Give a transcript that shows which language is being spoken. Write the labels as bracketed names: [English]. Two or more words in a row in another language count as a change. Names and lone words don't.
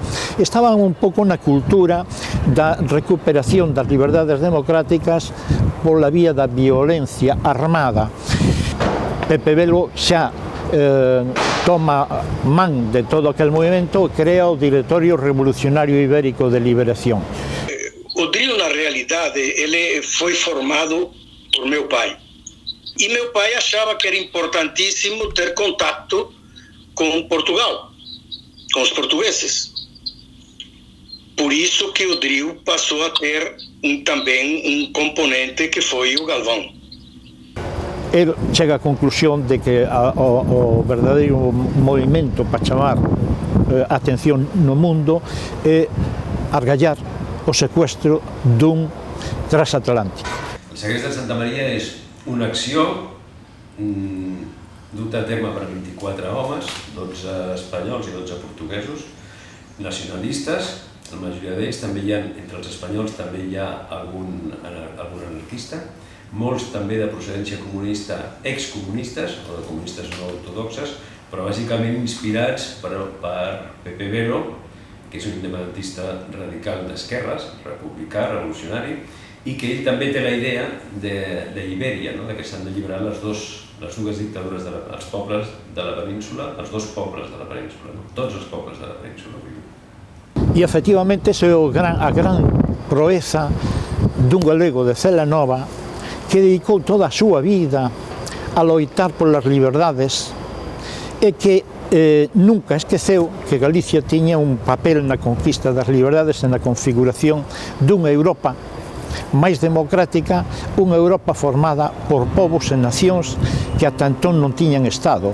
[Galician] Estaban un pouco na cultura da recuperación das liberdades democráticas pola vía da violencia armada. Pepe Velo xa toma man de todo aquel movimento e crea o Directorio Revolucionario Ibérico de Liberación. [Portuguese] O DRI, na realidade, ele foi formado por meu pai. E meu pai achava que era importantíssimo ter contato com Portugal, com os portugueses. Por isso que o DRI passou a ter também um componente que foi o Galvão. [Galician] Ele chega á conclusión de que o verdadeiro movimento para chamar a atención no mundo é argallar o secuestro dun transatlántico. [Catalan] El segrest de Santa Maria és una acció duta a terme per 24 homes, 12 espanyols i 12 portuguesos, nacionalistes, la majoria d'ells, també hi ha, entre els espanyols també hi ha algun anarquista, molts també de procedència comunista, excomunistes, o de comunistes no ortodoxes, però bàsicament inspirats per Pepe Velo, que és un independentista radical d'esquerres, republicà, revolucionari, i que ell també té la idea d'Ibèria, que s'han d'alliberar les dues dictadures dels pobles de la península, els dos pobles de la península, tots els pobles de la península. [Galician] E efectivamente esa é a gran proeza dun galego de Celanova que dedicou toda a súa vida a loitar polas liberdades e que nunca esqueceu que Galicia tiña un papel na conquista das liberdades e na configuración dunha Europa máis democrática, unha Europa formada por povos e nacións que ata entón non tiñan Estado.